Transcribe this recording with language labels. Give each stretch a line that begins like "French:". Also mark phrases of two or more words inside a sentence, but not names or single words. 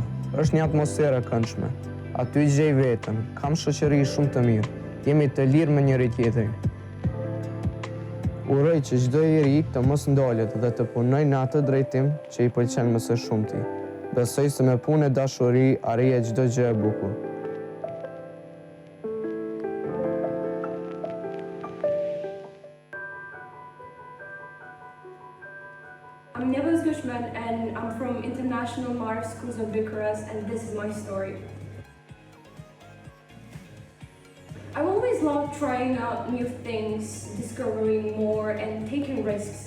Albanian: Është një atmosferë e këndshme. Aty gjej veten, kam shoqëri shumë të mirë. Jemi të lirë me njëri tjetrin. Uroj që çdo njeri të mos ndalet dhe të punoj në atë drejtim që i pëlqen më së shumti. Besoj se me punë e dashuri arrihet çdo gjë e bukur.
English: I'm Nevas Gushman and I'm from International Marif Schools of Bucharest and this is my story. I've always loved trying out new things, discovering more and taking risks.